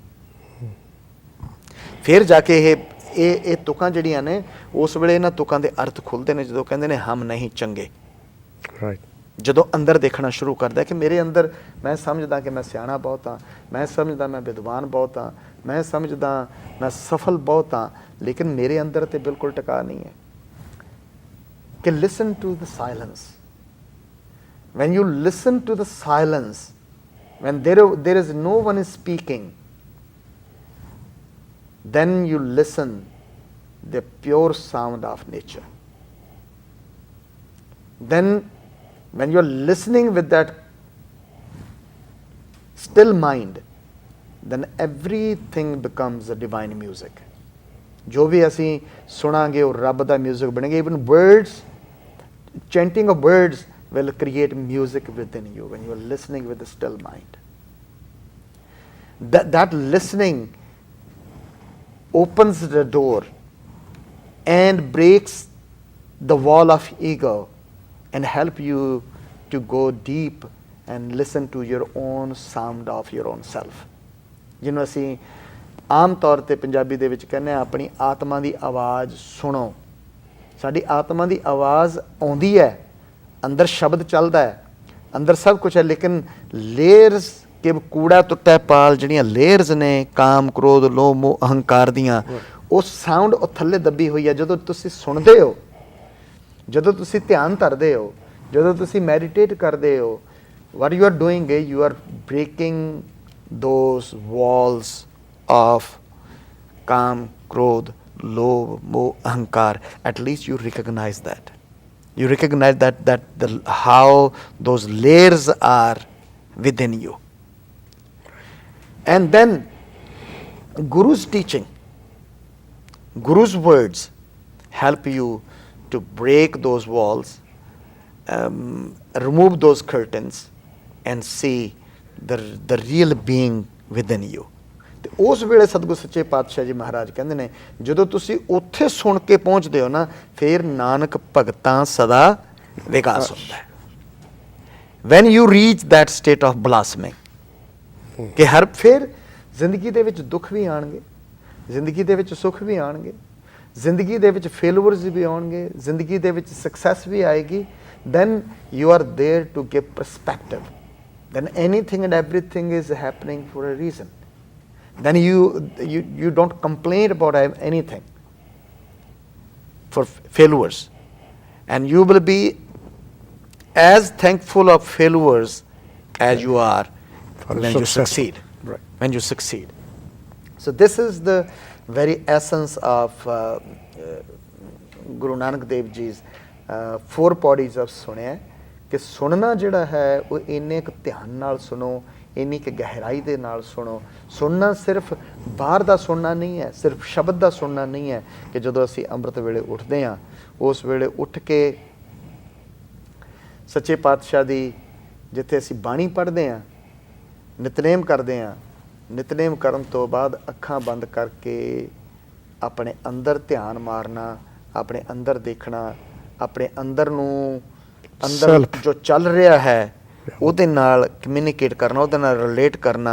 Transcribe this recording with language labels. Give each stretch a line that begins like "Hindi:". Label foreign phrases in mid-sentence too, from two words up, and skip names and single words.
Punjabi: ਫਿਰ ਜਾ ਕੇ ਇਹ ਤੁਕਾਂ ਜਿਹੜੀਆਂ ਨੇ, ਉਸ ਵੇਲੇ ਇਹਨਾਂ ਤੁਕਾਂ ਦੇ ਅਰਥ ਖੁੱਲ੍ਹਦੇ ਨੇ ਜਦੋਂ ਕਹਿੰਦੇ ਨੇ ਹਮ ਨਹੀਂ ਚੰਗੇ. ਜਦੋਂ ਅੰਦਰ ਦੇਖਣਾ ਸ਼ੁਰੂ ਕਰਦਾ ਕਿ ਮੇਰੇ ਅੰਦਰ ਮੈਂ ਸਮਝਦਾ ਕਿ ਮੈਂ ਸਿਆਣਾ ਬਹੁਤ ਹਾਂ, ਮੈਂ ਸਮਝਦਾ ਮੈਂ ਵਿਦਵਾਨ ਬਹੁਤ ਹਾਂ, ਮੈਂ ਸਮਝਦਾ ਮੈਂ ਸਫਲ ਬਹੁਤ ਹਾਂ, ਲੇਕਿਨ ਮੇਰੇ ਅੰਦਰ ਤੇ ਬਿਲਕੁਲ ਟਿਕਾ ਨਹੀਂ ਹੈ।
English: ਕਿ listen to the silence. when you listen to the silence, when there is no one is speaking, then you listen the pure sound of nature. Then when you are listening with that still mind, then everything becomes a divine music.
Hindi: जो भी
Punjabi: ਅਸੀਂ ਸੁਣਾਂਗੇ ਉਹ ਰੱਬ ਦਾ ਮਿਊਜ਼ਿਕ ਬਣੇਗਾ।
English: even words, chanting of words will create music within you when you are listening with a still mind. That listening opens the door and breaks the wall of ego and help you to go deep and listen to your own sound of your own self.
Punjabi: ਜਿਹਨੂੰ ਅਸੀਂ ਆਮ ਤੌਰ ਤੇ ਪੰਜਾਬੀ ਦੇ ਵਿੱਚ ਕਹਿੰਦੇ ਹਾਂ ਆਪਣੀ ਆਤਮਾ ਦੀ ਆਵਾਜ਼ ਸੁਣੋ। ਸਾਡੀ ਆਤਮਾ ਦੀ ਆਵਾਜ਼ ਆਉਂਦੀ ਹੈ, ਅੰਦਰ ਸ਼ਬਦ ਚੱਲਦਾ ਹੈ, ਅੰਦਰ ਸਭ ਕੁਛ ਹੈ, ਲੇਕਿਨ ਲੇਅਰਸ ਕਿ ਕੂੜਾ ਟੁੱਟਾ ਪਾਲ ਜਿਹੜੀਆਂ ਲੇਅਰਸ ਨੇ ਕਾਮ ਕ੍ਰੋਧ ਲੋਭ ਮੋਹ ਅਹੰਕਾਰ ਦੀਆਂ, ਉਹ ਸਾਊਂਡ ਉਹ ਥੱਲੇ ਦੱਬੀ ਹੋਈ ਹੈ। ਜਦੋਂ ਤੁਸੀਂ ਸੁਣਦੇ ਹੋ, ਜਦੋਂ ਤੁਸੀਂ ਧਿਆਨ ਧਰਦੇ ਹੋ, ਜਦੋਂ ਤੁਸੀਂ ਮੈਡੀਟੇਟ ਕਰਦੇ ਹੋ,
English: what you are doing is you are breaking those walls of
Punjabi: ਕਾਮ ਕ੍ਰੋਧ ਲੋਭ ਮੋਹ ਅਹੰਕਾਰ.
English: At least you recognize that. You recognize that how those layers are within you. And then Guru's teaching, Guru's words help you to break those walls, remove those curtains and see the real being within you.
Punjabi: ਤੇ ਉਸ ਵੇਲੇ ਸਤਿਗੁਰੂ ਸੱਚੇ ਪਾਤਸ਼ਾਹ ਜੀ ਮਹਾਰਾਜ ਕਹਿੰਦੇ ਨੇ ਜਦੋਂ ਤੁਸੀਂ ਉੱਥੇ ਸੁਣ ਕੇ ਪਹੁੰਚਦੇ ਹੋ ਨਾ, ਫਿਰ ਨਾਨਕ ਭਗਤਾਂ ਸਦਾ ਵਿਕਾਸ ਹੁੰਦਾ ਹੈ।
English: when you reach that state of blossoming,
Punjabi: ਕਿ ਹਰ ਫਿਰ ਜ਼ਿੰਦਗੀ ਦੇ ਵਿੱਚ ਦੁੱਖ ਵੀ ਆਉਣਗੇ, ਜ਼ਿੰਦਗੀ ਦੇ ਵਿੱਚ ਸੁੱਖ ਵੀ ਆਉਣਗੇ, ਜ਼ਿੰਦਗੀ ਦੇ ਵਿੱਚ ਫੇਲੂਅਰਸ ਵੀ ਆਉਣਗੇ, ਜ਼ਿੰਦਗੀ ਦੇ ਵਿੱਚ ਸਕਸੈਸ ਵੀ ਆਏਗੀ।
English: then you are there to give perspective. then anything and everything is happening for a reason. then you don't complain about anything for failures, and you will be as thankful of failures as you are when you succeed. Right. When you succeed. So this is the very essence of Guru Nanak Dev Ji's 4 bodies of
Punjabi: ਸੁਣਿਆ ਕਿ ਸੁਣਨਾ ਜਿਹੜਾ ਹੈ ਉਹ ਇੰਨੇ ਕੁ ਧਿਆਨ ਨਾਲ ਸੁਣੋ, ਇੰਨੀ ਕੁ ਗਹਿਰਾਈ ਦੇ ਨਾਲ ਸੁਣੋ। ਸੁਣਨਾ ਸਿਰਫ ਬਾਹਰ ਦਾ ਸੁਣਨਾ ਨਹੀਂ ਹੈ, ਸਿਰਫ ਸ਼ਬਦ ਦਾ ਸੁਣਨਾ ਨਹੀਂ ਹੈ ਕਿ ਜਦੋਂ ਅਸੀਂ ਅੰਮ੍ਰਿਤ ਵੇਲੇ ਉੱਠਦੇ ਹਾਂ, ਉਸ ਵੇਲੇ ਉੱਠ ਕੇ ਸੱਚੇ ਪਾਤਸ਼ਾਹ ਦੀ ਜਿੱਥੇ ਅਸੀਂ ਬਾਣੀ ਪੜ੍ਹਦੇ ਹਾਂ, ਨਿਤਨੇਮ ਕਰਦੇ ਹਾਂ, ਨਿਤਨੇਮ ਕਰਨ ਤੋਂ ਬਾਅਦ ਅੱਖਾਂ ਬੰਦ ਕਰਕੇ ਆਪਣੇ ਅੰਦਰ ਧਿਆਨ ਮਾਰਨਾ, ਆਪਣੇ ਅੰਦਰ ਦੇਖਣਾ, ਆਪਣੇ ਅੰਦਰ ਨੂੰ ਅੰਦਰ ਜੋ ਚੱਲ ਰਿਹਾ ਹੈ ਉਹਦੇ ਨਾਲ ਕਮਿਊਨੀਕੇਟ ਕਰਨਾ, ਉਹਦੇ ਨਾਲ ਰਿਲੇਟ ਕਰਨਾ।